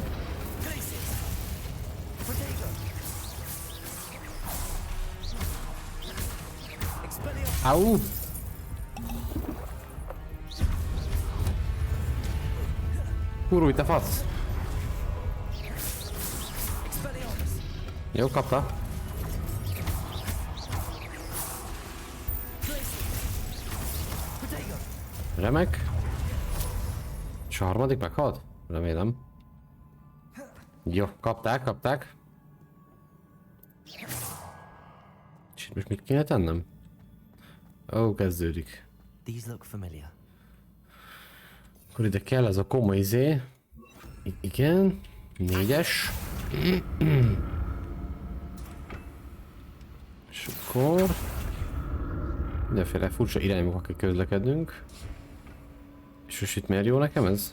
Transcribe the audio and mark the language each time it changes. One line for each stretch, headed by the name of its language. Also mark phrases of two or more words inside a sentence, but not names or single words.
Hungarian: Glacius. Protego. Expelliarmus. Au! Kurulj, te fasz! Expelliarmus. Jó, kapta. Protego. Remek. És a harmadik meghalt? Remélem. Jó, kapták. És itt most mit kéne tennem? Ó, kezdődik.
English: These look familiar.
Hungarian: Akkor ide kell ez a komoly izé. Igen. 4-es. És akkor... mindenféle furcsa irányba kell közlekednünk. És most itt miért jó nekem ez?